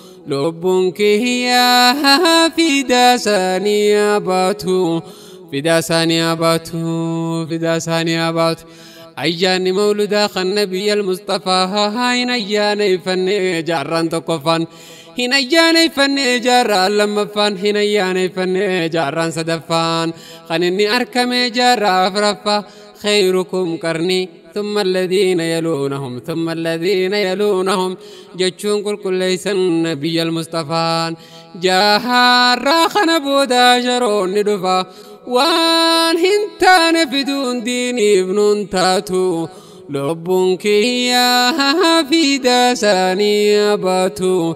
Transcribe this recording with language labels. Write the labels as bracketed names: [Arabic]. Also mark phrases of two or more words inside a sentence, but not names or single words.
[Oromo] Lubbuun kiyyaa fidaa isaanii abaatu, fidaa isaanii abaatu, fidaa isaanii abaatu. Ayyaanni mawludaa kan Nabiyyal Mustafaa hin ayyaaneffanne jaarraan tokkoffaan. Hin ayyaaneffanne jaarraan lammaffaan. Hin ayyaaneffanne jaarraan sadaffaan. Kan inni argame jaarraa afuraffaa. [Arabic] خيركم قرني ثم الذين يلونهم ثم الذين يلونهم [Oromo] jechuun qulqulleessan Nabiyyal Mustafaan. Jaarraa kana booda sharoonni dhufa. Waan hin taane fiduun diiniif nun taatu. Lubbuun kiyya fidaa isaanii abaatu.